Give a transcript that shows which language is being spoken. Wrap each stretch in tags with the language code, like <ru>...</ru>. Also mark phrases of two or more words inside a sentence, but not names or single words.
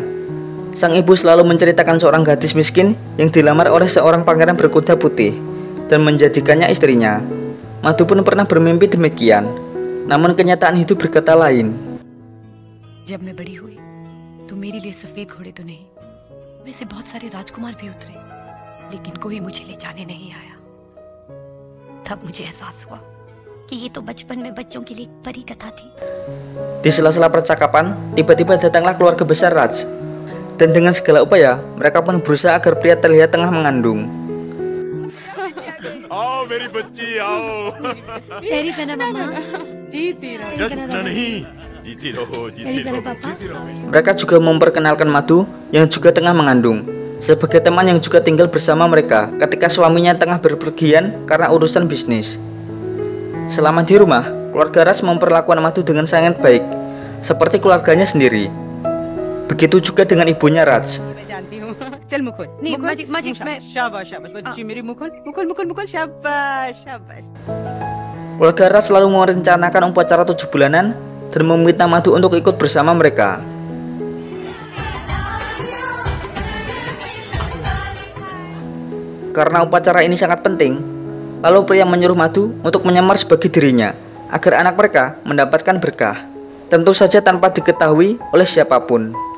<id>Sang ibu selalu menceritakan seorang gadis miskin yang dilamar oleh seorang pangeran berkuda putih dan menjadikannya istrinya. Madhu pun pernah bermimpi demikian. Namun kenyataan hidup berkata lain.</id> <hi>जब मैं बड़ी हुई तो मेरे लिए सफेद घोड़े तो नहीं, वैसे बहुत सारे राजकुमार भी उतरे, लेकिन कोई मुझे ले जाने नहीं आया। तब मुझे एहसास हुआ कि ये तो बचपन में बच्चों के लिए एक परी कथा थी।</hi> <id>Di sela-sela percakapan, tiba-tiba datanglah keluarga besar Raj. Dan dengan segala upaya, mereka pun berusaha agar pria terlihat tengah mengandung.</id> <hi>आओ मेरी बच्ची आओ। तेरी पहना मामा। जीती रहो। जश्न नहीं जीती रहो तेरी पहना पापा।</hi> <id>Mereka juga memperkenalkan Madhu yang juga tengah mengandung sebagai teman yang juga tinggal bersama mereka ketika suaminya tengah berpergian karena urusan bisnis. Selama di rumah, keluarga Raj memperlakukan Madhu dengan sangat baik, seperti keluarganya sendiri. Begitu juga dengan ibunya Raj.</id> <hi>मैं जानती हूँ। चल मुकुल। नहीं, magic मैं। शाबाश शाबाश बच्ची मेरी मुकुल मुकुल मुकुल मुकुल शाबाश शाबाश।</hi> <id>Keluarga Raj selalu merencanakan upacara 7 bulanan dan meminta Madhu untuk ikut bersama mereka. Karena upacara ini sangat penting, lalu pria menyuruh Madhu untuk menyamar sebagai dirinya agar anak mereka mendapatkan berkah, tentu saja tanpa diketahui oleh siapapun.</id>